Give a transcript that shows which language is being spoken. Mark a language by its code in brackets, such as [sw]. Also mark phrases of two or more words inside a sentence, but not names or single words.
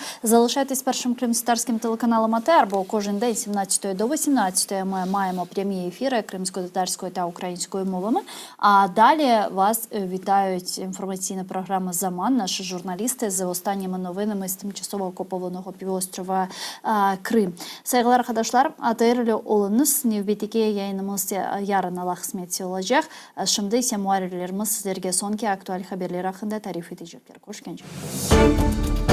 [uk] Залишайтесь першим кримськотатарським телеканалом АТР, бо кожен день з 17 до 18 ми маємо прямі ефіри кримськотатарською та українською мовами. А далі вас вітають інформаційна програма «Заман», наші журналісти з останніми новинами з тимчасово окупованого півострова Крим. [crh] Saygılar arkadaşlar, ATR olunuz. Növbetdeki yayınımız yarın Allah'smet olacak. Şimdi ise muhabirlerimiz sizlerge sonki aktual haberler hakkında tarif edecekler. Hoş geldiniz.